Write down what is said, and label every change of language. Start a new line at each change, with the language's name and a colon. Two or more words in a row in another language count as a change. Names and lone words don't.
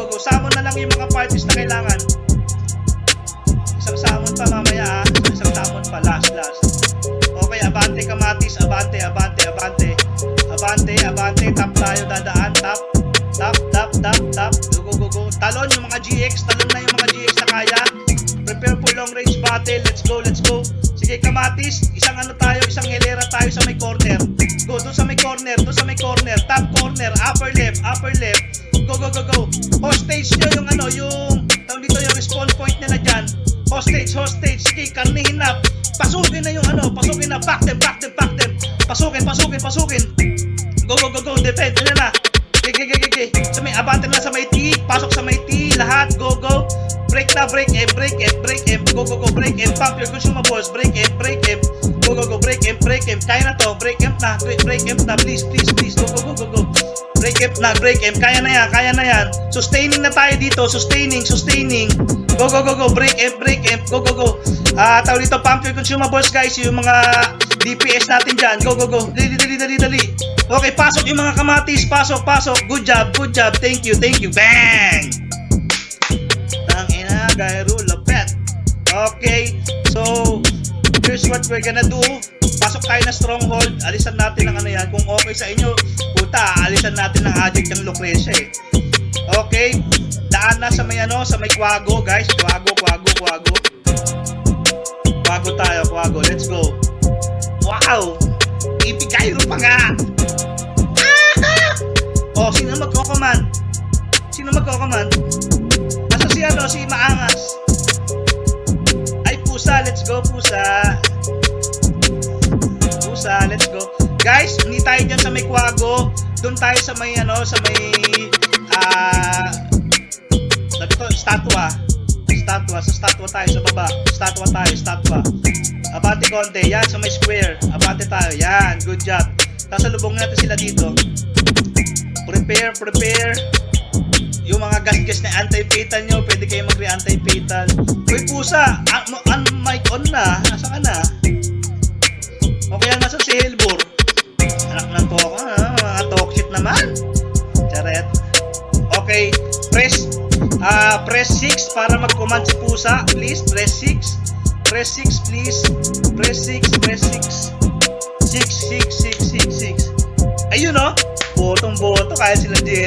Filipino: Summon na lang yung mga parties na kailangan. Isang summon pa mamaya, Isang summon pa.
English: Last. Okay,
Filipino: abante kamatis. Abante. Tap tayo, dadaan. Tap. Go. Talon yung mga GX. Na kaya.
English: Prepare for long range battle. Let's go.
Filipino: Sige, kamatis. Isang hilera tayo sa may corner.
English: Go,
Filipino: doon sa may
English: corner. Top corner, upper left. Go.
Filipino: Hostage nyo yung dito yung respawn point nila dyan. Hostage. Sige, karnihin na. Pasukin na.
English: Back them. Pasukin. Go. Defend.
Filipino: Ano na. Gigi. Sa may abante na sa may T. Pasok sa may T. Lahat.
English: Go. Break M. Go. Break M. Pump your consumables. Break M. Go. Break M.
Filipino: Kaya na to. Break M na. Please. Go. Break M. Kaya na yan. Sustaining na tayo dito.
English: Sustaining. Go. Break M. Go.
Filipino: Tawag dito,
English: pump your consumables, guys.
Filipino: Yung mga DPS natin dyan. Go. Dali. Okay, pasok yung mga kamatis. Pasok.
English: Good job. Thank you. Bang!
Filipino: Tangina, Gyro, lapet.
English: Okay, so here's what we're gonna do.
Filipino: Pasok tayo na stronghold. Alisan natin ang yan. Kung okay sa inyo, puta, alisan natin ang Agit ng Lucretia eh. Okay, daan na sa may Quago, guys. Quago tayo.
English: Let's go.
Filipino: Wow! Gyro pa nga! Oh, sino magko-command? Nasa si Maangas. Ay, pusa,
English: let's go, pusa, let's go.
Filipino: Guys, hindi tayo dyan sa may Quago. Doon tayo sa may statwa. Sa statwa tayo, sa baba. Statwa. Abante konti, yan, sa may square. Abante tayo, yan,
English: good job.
Filipino: Sasalubong natin sila dito.
English: Prepare.
Filipino: Yung mga gas na anti-fatal nyo, pwede kayo mag-anti-fatal. Uy, pusa!
English: Mic on
Filipino: na. Nasa ka na? O kaya nasa si Helbor? Anak ng toka, mga
English: talk shit
Filipino: naman. Charet.
English: Okay, press
Filipino: 6 para mag-command si pusa.
English: Please, press 6. Press 6, please. Press 6.
Filipino: 6. Ayun, no? Botong-boto, kaya sila jail.